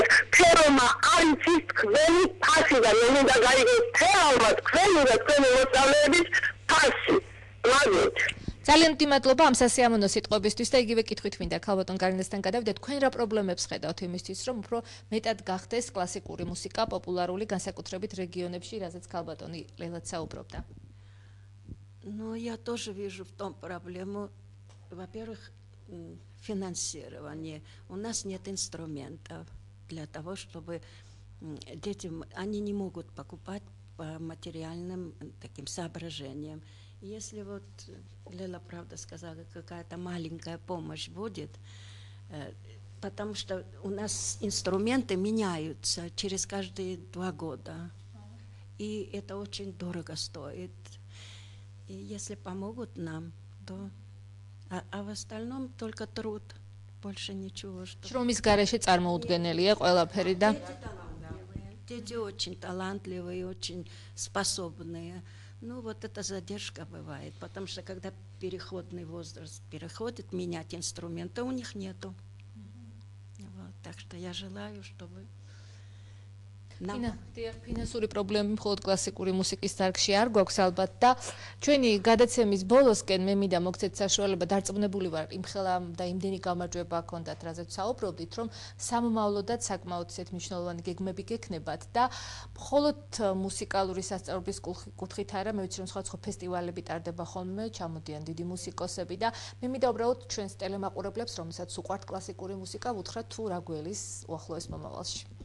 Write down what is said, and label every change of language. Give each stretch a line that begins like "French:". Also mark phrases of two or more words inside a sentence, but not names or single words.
Georgian: ფერომა არის ის თქვენი ფასი და მე მინდა გაიგოს თელავმა თქვენი და თქვენი მოსწავლეების ფასი. მადლობთ. ძალიან დიდი მადლობა ამ სასიამოვნო სიტყვებისთვის და იგივე კითხვით მინდა ქალბატონ გარინასთან გადავიდეთ. თქვენ რა პრობლემებს ხედავთ იმისთვის, რომ უფრო მეტად გახდეს კლასიკური მუსიკა პოპულარული, განსაკუთრებით რეგიონებში, რაზეც ქალბატონი ლელაც საუბრობდა?
Russian: Ну, я тоже вижу в том проблему. Во-первых, финансирование. У нас нет инструментов для того, чтобы дети, они не могут покупать по материальным таким соображениям. Если вот Лела правда сказала, какая-то маленькая помощь будет, потому что у нас инструменты меняются через каждые 2 года. И это очень дорого стоит. И если помогут нам, то... А в остальном только труд. Больше ничего.
Georgian: შრომის გარეშე წარმოუდგენელია ყველაფერი და
Russian: дети очень талантливые, очень способные. Ну, вот эта задержка бывает, потому что когда переходный возраст переходит, менять инструменты у них нету. Вот, так что я желаю, чтобы...
Georgian: ფინანსური პრობლემები მხოლოდ კლასიკური მუსიკის დარგში არ გვაქვს ალბათ და ჩვენი გადაცემის ბოლოსკენ მე მინდა მოგცეთ საშუალება, დარწმუნებული ვარ, იმხელა და იმდენი გამარჯვება გქონდათ, რაზეც საუბრობდით, რომ სამომავლოდაც საკმაოდ ისეთ მნიშვნელოვანი გეგმები გექნებათ და მხოლოდ მუსიკალური სასწავლებლის კუთხით არა, მე ვიცი, რომ სხვა ფესტივალები ტარდება ხოლმე, ჩამოდიან დიდი მუსიკოსები და მე მინდა უბრალოდ ჩვენს ტელემაყურებლებს, რომელსაც უყვართ კლასიკური მუსიკა, უთხრათ თუ რა გველის უახლოეს მომავალში.